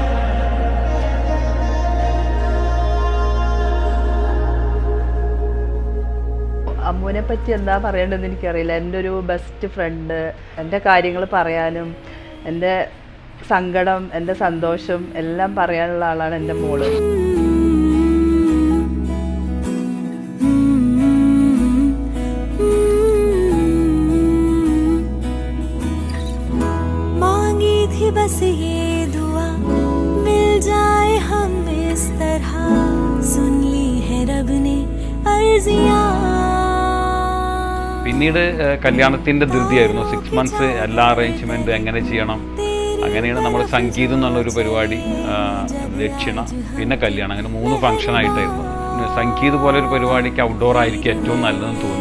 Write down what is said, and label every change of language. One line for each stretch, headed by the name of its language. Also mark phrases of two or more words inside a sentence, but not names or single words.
Malayalam: അമ്മുവിനെ പറ്റി എന്താ പറയേണ്ടതെന്ന് എനിക്കറിയില്ല. എൻ്റെ ഒരു ബെസ്റ്റ് ഫ്രണ്ട്, എൻ്റെ കാര്യങ്ങൾ പറയാനും എൻ്റെ സങ്കടം, എൻ്റെ സന്തോഷം എല്ലാം പറയാനുള്ള ആളാണ് എൻ്റെ മോള്.
Hindi: बस ये दुआ मिल जाए हम इस तरह, सुन ली है रब ने अर्जियां.
Malayalam: പിന്നീട് കല്യാണത്തിൻ്റെ ധൃതിയായിരുന്നു. 6 months എല്ലാ അറേഞ്ച്മെൻറ്റും എങ്ങനെ ചെയ്യണം, അങ്ങനെയാണ് നമ്മൾ സംഗീതം എന്നുള്ളൊരു പരിപാടി, ദക്ഷിണ, പിന്നെ കല്യാണം, അങ്ങനെ 3 ഫംഗ്ഷനായിട്ടായിരുന്നു. സംഗീത് പോലെ ഒരു പരിപാടിക്ക് ഔട്ട്ഡോർ ആയിരിക്കും ഏറ്റവും നല്ലതെന്ന് തോന്നി.